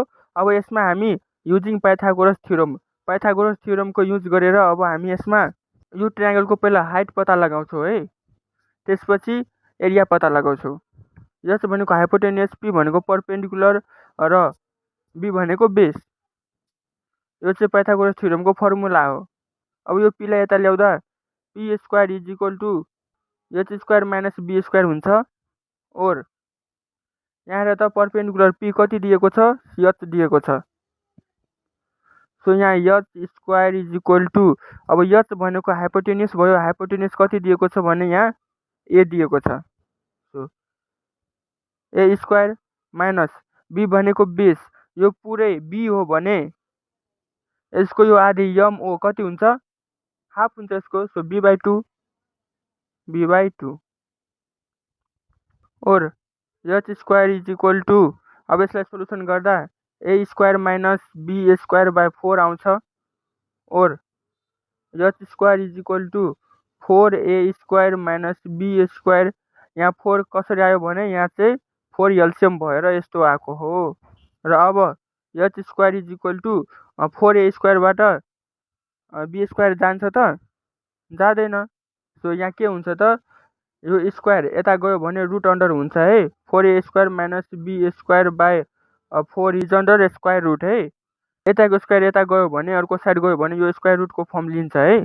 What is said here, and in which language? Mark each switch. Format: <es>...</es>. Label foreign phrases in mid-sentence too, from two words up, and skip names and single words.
<ne>अब यसमा हामी युजिङ पाइथागोरस थ्योरमको युज गरेर अब हामी यसमा यो ट्रायंगलको पहिला हाइट पत्ता लगाउँछौँ है, त्यसपछि एरिया पत्ता लगाउँछौँ। एच भनेको हाइपोटेन्युस, पी भनेको पर्पेन्डिकुलर र बी भनेको बेस। यो चाहिँ पाइथागोरस थ्योरमको फर्मुला हो। अब यो पीलाई यता ल्याउँदा</ne> <en>P square is equal to H square minus B square</en> <ne>हुन्छ। और यहाँ हेर त, पर्पेन्डिकुलर पी कति दिएको छ, एच दिएको छ। सो यहाँ</ne> <en>H square is equal to,</en> <ne>अब एच भनेको हाइपोटेन्युस भयो, हाइपोटेन्युस कति दिएको छ भने यहाँ ए दिएको छ।</ne> <en>so a square minus B</en> <ne>भनेको बेस, यो पुरै बी हो भने यसको यो आधी MO कति हुन्छ, हाफ हुन्छ यसको।</ne> <en>so B/2 और H square is equal to,</en> <ne>अब यसलाई सोल्युसन गर्दा</ne> <en>a square minus B square by 4</en> <ne>आउँछ। और</ne> <en>H square is equal to 4a square minus B square,</en> <ne>यहाँ 4 कसरी आयो भने यहाँ चाहिँ 4 एलसियम भएर यस्तो आएको हो। र अब</ne> <en>H square is equal to</en> <ne>4a स्क्वायरबाट</ne> <en>B square</en> <ne>जान्छ त, जाँदैन। सो यहाँ के हुन्छ त, यो स्क्वायर यता गयो भने</ne> <en>root under</en> <ne>हुन्छ है।</ne> <en>4a square minus B square by 4 is under square root है।</en> <ne>यताको स्क्वायर यता गयो भने, अर्को साइड गयो भने यो स्क्वायर रुटको फर्म लिन्छ है।</ne>